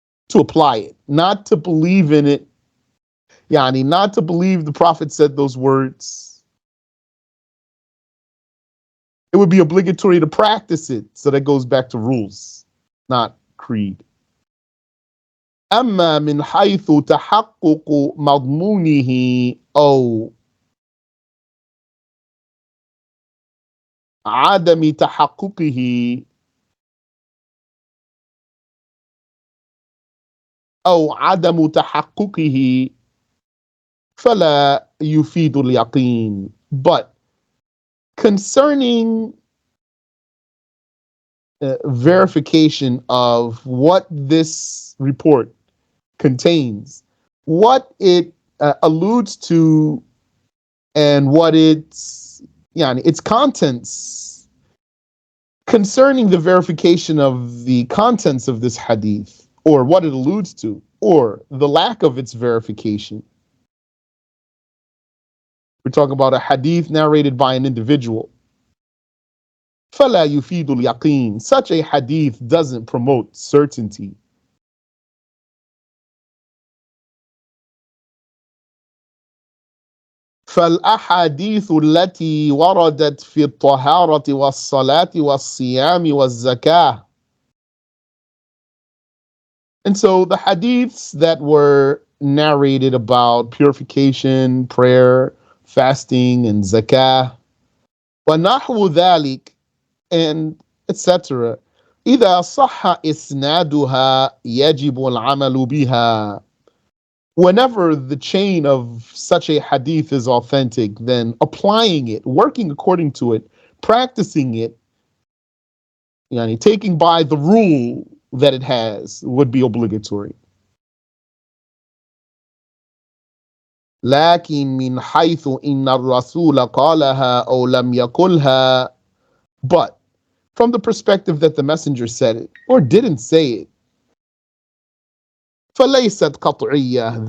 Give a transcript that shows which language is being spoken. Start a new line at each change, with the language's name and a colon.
English: To apply it, not to believe in it, yani not to believe the Prophet said those words. It would be obligatory to practice it, so that goes back to rules, not creed.
Arabic: أما من حيث تحقق مضمونه أو عدم تحققه أو عدم تحققه فلا يفيد اليقين.
English: But concerning verification of what this report contains, what it alludes to, and what its contents, concerning the verification of the contents of this hadith, or what it alludes to, or the lack of its verification. We're talking about a hadith narrated by an individual.
Arabic: فَلَا يُفِيدُ الْيَقِينَ.
English: Such a hadith doesn't promote certainty.
Arabic: فالأحاديث التي وردت في الطهارة والصلاة والصيام والزكاة.
English: And so the hadiths that were narrated about purification, prayer, fasting, and zakah,
Arabic: وَنَحْوُ ذَلِكَ,
English: and etc.
Arabic: إِذَا صَحَّ إِسْنَادُهَا يَجِبُ الْعَمَلُ بِهَا.
English: Whenever the chain of such a hadith is authentic, then applying it, working according to it, practicing it, taking by the rule that it has, would be obligatory.
Arabic: لكن من حيث إن الرسول قالها أو لم يقلها.
English: But from the perspective that the messenger said it or didn't say it,
Arabic: فليست قطعية.